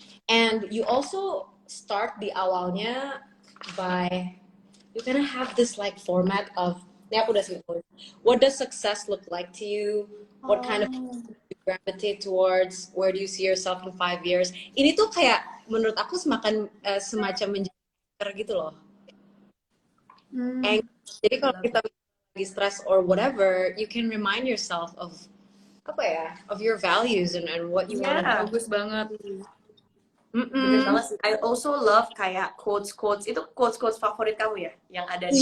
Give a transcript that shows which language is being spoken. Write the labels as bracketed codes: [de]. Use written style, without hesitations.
[en] And you also start [id] di awalnya [en] by, you kind of have this like format of [id] Ini aku udah simpulin. [en] What does success look like to you? What kind of you gravitate towards? Where do you see yourself in 5 years? [id] Ini tuh kayak menurut aku semacam menjadi gitu loh. Jadi kalau kita lagi [en] stress or whatever, you can remind yourself of apa ya, of your values and what you want to do. [id] Bagus banget. Bener banget sih. [en] I also love [id] kayak quotes itu quotes favorit kamu ya yang ada di